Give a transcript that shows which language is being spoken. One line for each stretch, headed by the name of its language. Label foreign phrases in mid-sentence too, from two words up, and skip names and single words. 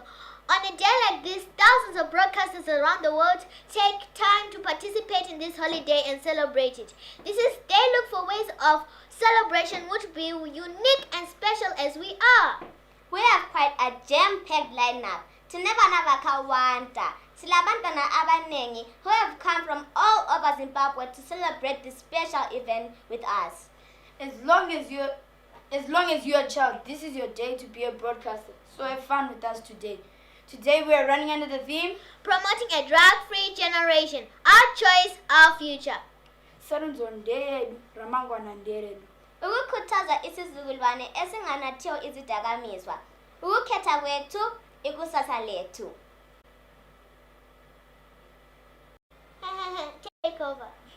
English: On a day like this, thousands of broadcasters around the world take time to participate in this holiday and celebrate it. They look for ways of celebration which will be unique and special as we are. We have quite a jam-packed lineup.
Shona: Tinebana bakawanda,
North Ndebele: silabantwana abanengi
English: who have come from all over Zimbabwe to celebrate this special event with us. As long as you're a child, this is your day to be a broadcaster. So have fun with us today. Today we are running under the theme promoting a drug-free generation. Our choice, our future.
Shona: Sarunzo nderedu, ramangwana nderedu.
North Ndebele: Ukukhuthaza isizukulwane esinganathiyo izidakamizwa. Ukukhetha kwethu ikusasa lethu.
English: Take over.